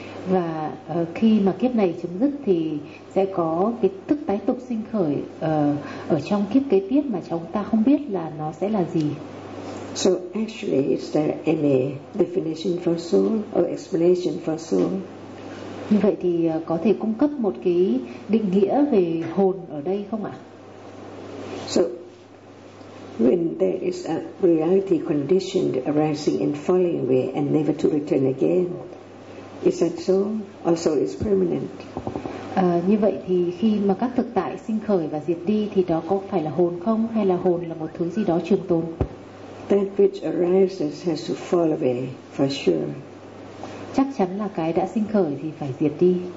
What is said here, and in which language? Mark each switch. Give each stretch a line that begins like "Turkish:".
Vietnamese: Và khi mà kiếp này chấm dứt thì sẽ có cái thức tái tục sinh khởi ở trong kiếp kế tiếp mà chúng ta không biết là nó sẽ là gì.
English: So actually, is there any definition for soul or explanation for soul?
Vietnamese: Như vậy thì có thể cung cấp một cái định nghĩa về hồn ở đây không ạ?
English: So when there is a reality conditioned arising and falling away and never to return again, is that so? Also is permanent.
Vietnamese: Như vậy thì khi mà các thực tại sinh khởi và diệt đi thì đó có phải là hồn không, hay là hồn là một thứ gì đó trường tồn?
English: That which arises has to fall away for sure.
Vietnamese: Chắc chắn là cái đã sinh khởi thì phải diệt đi.